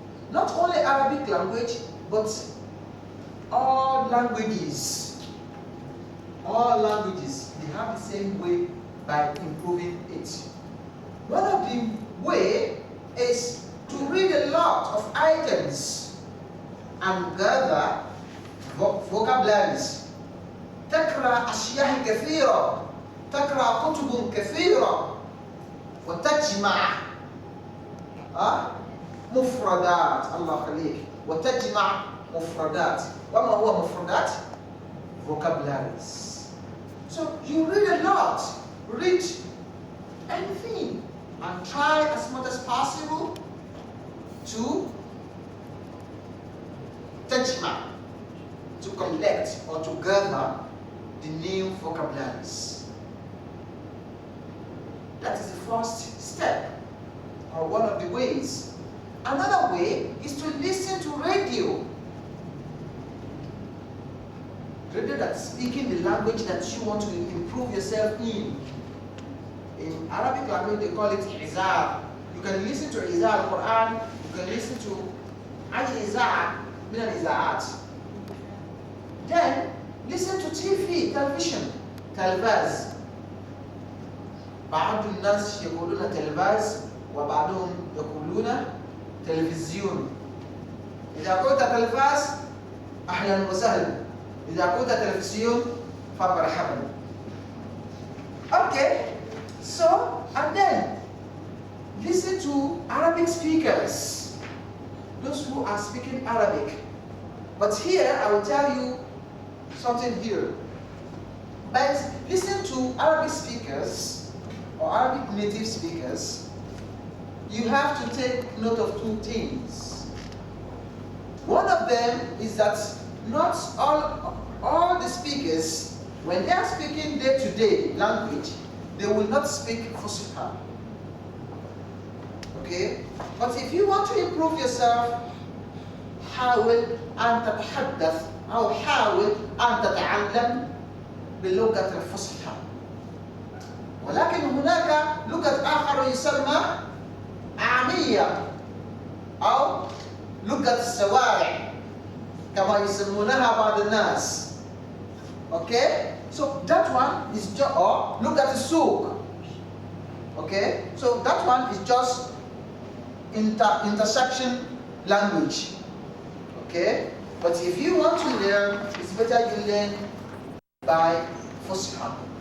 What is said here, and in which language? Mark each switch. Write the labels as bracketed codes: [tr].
[en] Not only Arabic language, but all languages. All languages, they have the same way by improving it. One of the ways is to read a lot of items and gather vocabularies. [ar] تقرأ أشياء كثيرة، تقرأ كتب كثيرة وتجمع مفردات. الله يخليك. وتجمع مفردات. وما هو مفردات؟ [en] Vocabularies. So you read a lot. Read anything and try as much as possible to [ar] تجمع, [en] to collect or to gather the new vocabularies. That is the first step, or one of the ways. Another way is to listen to radio. Radio that's speaking the language that you want to improve yourself in. In Arabic language, they call it izar. You can listen to izar al-Quran, you can listen to izar min al-izaat. Then, listen to TV, television, televaz. [ar] بعض الناس يقولون تلفاز وبعضهم يقولون تلفزيون. إذا قلت تلفاز أهلا وسهلا. إذا قلت تلفزيون فمرحبا. [en] Okay, so and then listen to Arabic speakers, those who are speaking Arabic. But here I will tell you something here. But listen to Arabic speakers or Arabic native speakers. You have to take note of two things. One of them is that not all the speakers, when they are speaking day-to-day language, they will not speak Fusha. Okay? But if you want to improve yourself, [ar] حاول أن تتحدث أو حاول أن تتعلم باللغة الفصحى. ولكن هناك لغة آخر يسمى عامية أو لغة الشوارع كما يسمونها بعض الناس. [en] Okay? So that one is just, or [ar] لغة السوق. [en] Okay? So that one is just intersection language. Okay? But if you want to learn, it's better you learn by Fusha.